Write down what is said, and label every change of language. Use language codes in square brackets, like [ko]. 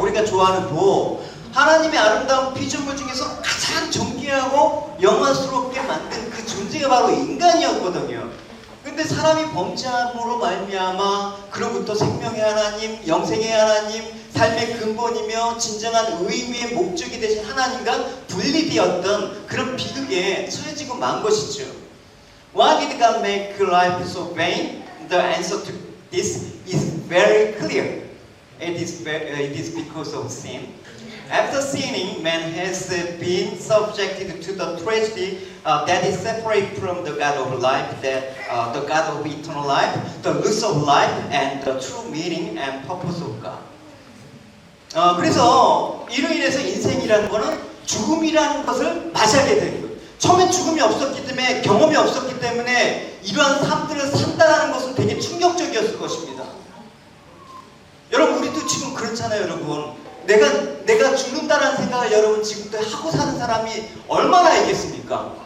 [ko] 우리가 좋아하는 복. 하나님의 아름다운 피조물 중에서 가장 존귀하고 영화스럽게 만든 그 존재가 바로 인간이었거든요. 근데 사람이 범죄함으로 말미암아 그로부터 생명의 하나님, 영생의 하나님, 삶의 근본이며 진정한 의미의 목적이 되신 하나님과 분리되었던 그런 비극에 처해지고 만 것이죠. [en] Why did God make life so vain? The answer to this is very clear. It is because of sin. After sinning, man has been subjected to the tragedy that is separate from the God of life, the God of eternal life, the roots of life, and the true meaning and purpose of God. [ko] 그래서 이로 인해서 인생이라는 것은 죽음이라는 것을 맞이하게 된 거예요. 처음엔 죽음이 없었기 때문에, 경험이 없었기 때문에 이러한 삶들을 산다는 것은 되게 충격적이었을 것입니다. 여러분, 우리도 지금 그렇잖아요, 여러분. 내가 죽는다라는 생각을 여러분 지금도 하고 사는 사람이 얼마나 있겠습니까?